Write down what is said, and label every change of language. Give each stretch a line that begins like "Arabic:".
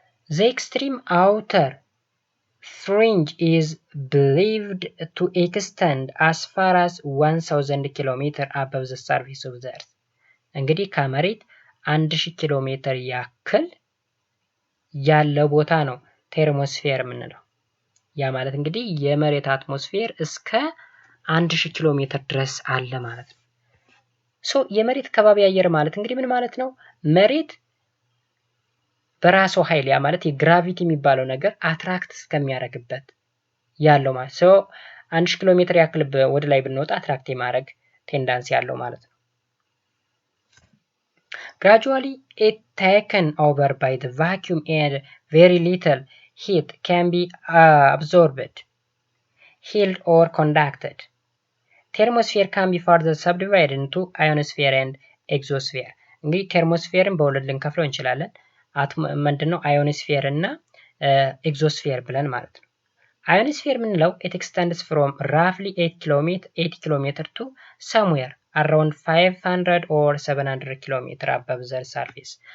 English: The extreme outer fringe is believed to extend as far as 1000 km above the surface of the earth.
Amharic: እንግዲህ ከመሬት 1000 ኪሎ ሜትር ያክል ያለ ቦታ ነው ቴርሞስፌር የምንለው። ያ ማለት እንግዲህ የመሬት አትሞስፌር እስከ 1000 ኪሎ ሜትር ድረስ አለ ማለት ነው። ሶ የመሬት ከባቢ አየር ማለት እንግዲህ ምን ማለት ነው? መሬት በራሱ ኃይል ያ ማለት የግራቪቲ የሚባለው ነገር አትራክት እስከሚያደርግበት ያለው ማለት ነው። 1000 ኪሎ ሜትር ያክል ወደ ላይ ብንወጣ አትራክት የማድረግ ቴንዳንሲ ያለው ማለት ነው።
English: Gradually it taken over by the vacuum and very little heat can be absorbed, held or conducted. Thermosphere can be further subdivided into ionosphere and exosphere.
Amharic: እንግዲህ ቴርሞስፌርን በሁለት ልንከፍለው እንችላለን። ምንድነው አዮኖስፌር እና ኤግዞስፌር ብለን ማለት ነው። አዮኖስፌር የምንለው
English: it extends from roughly 80 km to somewhere around 500 or 700 km above the surface.